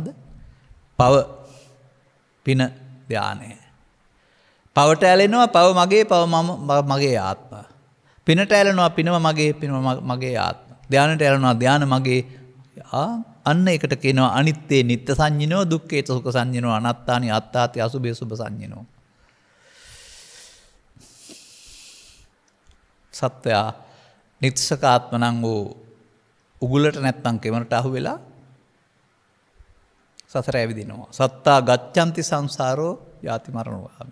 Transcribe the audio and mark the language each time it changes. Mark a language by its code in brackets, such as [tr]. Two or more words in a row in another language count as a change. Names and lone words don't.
[si] පව පින ධානය. පවට ඇලෙනවා පව මගේ පව මගේ ආත්ම. පිනට ඇලෙනවා පිනම මගේ පිනම මගේ ආත්ම. ධානයට ඇලෙනවා ධාන මගේ අන්න ඒකට කියනවා [pi] අනිත්‍යේ නිත්‍ය සංඤිනෝ දුක්ඛේ සුඛ සංඤිනෝ අනාත්තානි අත්තාති අසුභේ සුභ සංඤිනෝ. [si] සත්‍යය නිත්‍යසකාත්ම නම් වූ උගුලට නැත්තම් කෙමරට අහු වෙලා සසර ඇවිදිනවා. [pi] සත්තා ගච්ඡanti සංසාරෝ යති මරණෝගාමි.